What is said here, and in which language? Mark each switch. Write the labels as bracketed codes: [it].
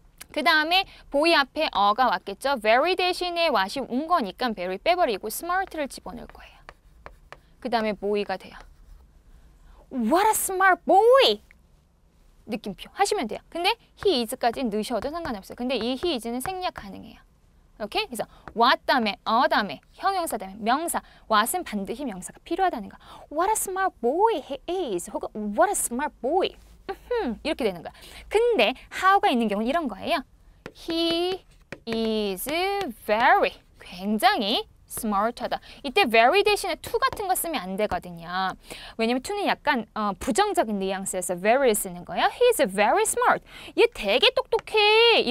[ko] 그 다음에 boy 앞에 어가 왔겠죠. very 대신에 what이 온 거니까 very 빼버리고 smart를 집어넣을 거예요. 그 다음에 boy가 돼요. [en] What a smart boy! [ko] 느낌표 하시면 돼요. 근데 he is까지 넣으셔도 상관없어요. 근데 이 he is는 생략 가능해요. 오케이? 그래서 what 다음에 다음에 형용사 다음에 명사 what은 반드시 명사가 필요하다는 거. [en] What a smart boy he is 혹은 what a smart boy [ko] 이렇게 되는 거야. 근데 how가 있는 경우는 이런 거예요. [en] He is very [ko] 굉장히 smart하다. 이때 very 대신에 to 같은 거 쓰면 안 되거든요. 왜냐면 to는 약간 부정적인 뉘앙스에서 very를 쓰는 거예요. [en] He is very smart. [ko] 얘 되게 똑똑해.